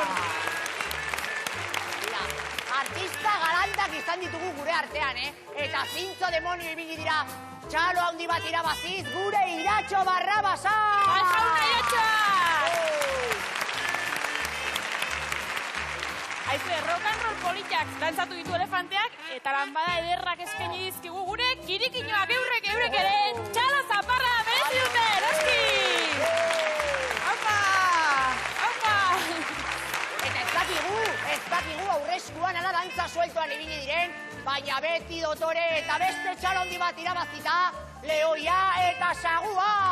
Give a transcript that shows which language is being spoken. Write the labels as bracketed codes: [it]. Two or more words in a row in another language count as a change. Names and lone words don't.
[eu] Mira, artista galantak izan ditugu gure artean, Eta zintzo demonio ibili dira, txalo handi bat irabaziz gure Iratxo Barrabasa! Aljauna Iratxo! Aizu, [en] rock and roll [eu] politiak dantzatu ditu elefanteak, eta lanbada ederrak eskaini dizkigu gure kirikinoak eurek ere txalo zaparra berezi dute, noski! Aupa! Eta ez dakigu aurreskuan ala dantza sueltoan ibili diren, baina beti dotore eta beste txalo handi bat irabazita, lehoia eta sagua!